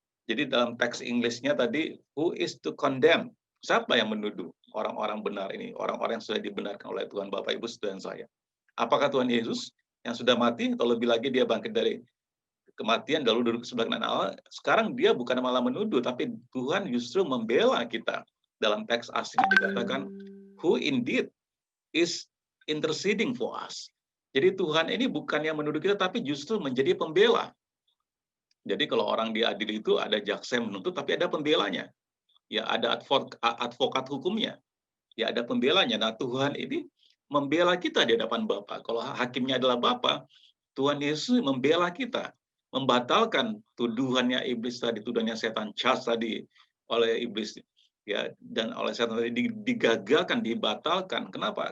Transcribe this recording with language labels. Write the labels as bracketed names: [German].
[Indonesian] Jadi dalam teks Inggrisnya tadi, [English] who is to condemn? [Indonesian] Siapa yang menuduh orang-orang benar ini, orang-orang yang sudah dibenarkan oleh Tuhan, Bapak Ibu Saudara saya? Apakah Tuhan Yesus yang sudah mati, atau lebih lagi dia bangkit dari kematian lalu duduk sebelah kanan Allah? Sekarang dia bukan malah menuduh, tapi Tuhan justru membela kita. Dalam teks aslinya dikatakan, [English] who indeed is interceding for us. [Indonesian] Jadi Tuhan ini bukan yang menuduh kita, tapi justru menjadi pembela. Jadi kalau orang diadili itu ada jaksa yang menuntut, tapi ada pembelanya. Ya, ada advokat hukumnya. Ya, ada pembelanya. Nah, Tuhan ini membela kita di hadapan Bapa. Kalau hakimnya adalah Bapa, Tuhan Yesus membela kita, membatalkan tuduhannya iblis tadi, tuduhannya setan, charge tadi oleh iblis, ya, dan oleh setan tadi digagalkan, dibatalkan. Kenapa?